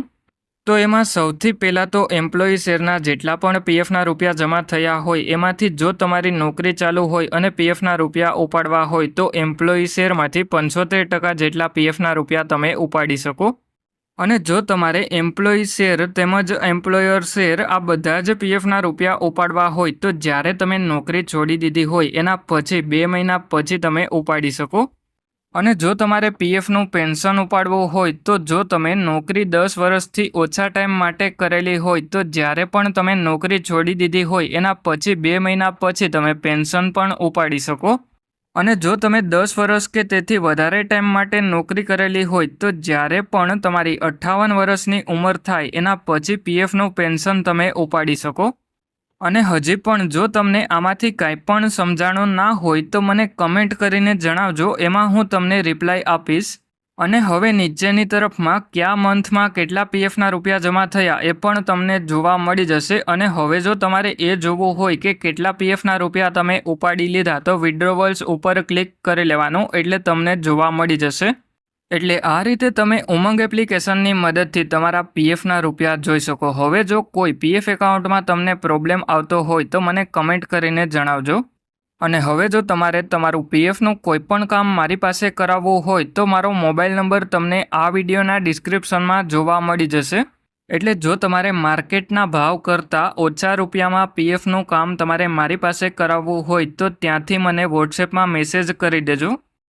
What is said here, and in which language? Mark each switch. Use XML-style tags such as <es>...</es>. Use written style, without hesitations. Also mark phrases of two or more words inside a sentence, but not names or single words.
<gu>તો એમાં સૌથી પહેલા તો</gu> <en>employee shareના</en> <gu>જેટલા પણ પીએફના રૂપિયા જમા થયા હોય એમાંથી જો તમારી નોકરી ચાલુ હોય અને પીએફના રૂપિયા ઉપાડવા હોય તો</gu> <en>employee shareમાંથી</en> <gu>75% જેટલા પીએફના રૂપિયા તમે ઉપાડી શકો। અને જો તમારે</gu> <en>employee share</en> <gu>તેમજ</gu> <en>employer share</en> <gu>આ બધા જ પીએફના રૂપિયા ઉપાડવા હોય તો જ્યારે તમે નોકરી છોડી દીધી હોય એના પછી 2 મહિના પછી તમે ઉપાડી શકો। અને જો તમારે પીએફનું પેન્શન ઉપાડવું હોય તો જો તમે નોકરી 10 વર્ષથી ઓછા ટાઇમ માટે કરેલી હોય તો જ્યારે પણ તમે નોકરી છોડી દીધી હોય એના પછી 2 મહિના પછી તમે પેન્શન પણ ઉપાડી શકો। અને જો તમે 10 વર્ષ કે તેથી વધારે ટાઇમ માટે નોકરી કરેલી હોય તો જ્યારે પણ તમારી 58 વર્ષની ઉમર થાય એના પછી પીએફનું પેન્શન તમે ઉપાડી શકો। અને હજી પણ જો તમને આમાંથી કાંઈ પણ સમજાણું ના હોય તો મને કમેન્ટ કરીને જણાવજો, એમાં હૂં તમને રિપ્લાય આપીશ। અને હવે નીચેની તરફમાં ક્યા મંથમાં કેટલા પીએફના રૂપિયા જમા થયા એ પણ તમને જોવા મળી જશે। અને હવે જો તમારે એ જોવું હોય કે કેટલા પીએફના રૂપિયા તમે ઉપાડી લીધા તો વિડ્રોવલ્સ ઉપર ક્લિક કરી લેવાનું એટલે તમને જોવા મળી જશે। એટલે આ રીતે તમે ઉમંગ એપ્લિકેશનની મદદથી તમારા પીએફના રૂપિયા જોઈ શકો। હવે જો કોઈ</gu> <en>PF accountમાં</en> <gu>તમને પ્રૉબ્લમ આવતો હોય તો મને કમેન્ટ કરીને જણાવજો। અને હવે જો તમારે તમારું પીએફનું કોઈપણ કામ મારી પાસે કરાવવું હોય તો મારો</gu> <en>mobile number</en> <gu>તમને આ વિડિયોના ડિસ્ક્રિપ્શનમાં જોવા મળી જશે। એટલે જો તમારે માર્કેટના ભાવ કરતા ઓછા રૂપિયામાં પીએફનું કામ તમારે મારી પાસે કરાવવું હોય તો ત્યાંથી મને વૉટ્સએપમાં મેસેજ કરી દેજો।</gu>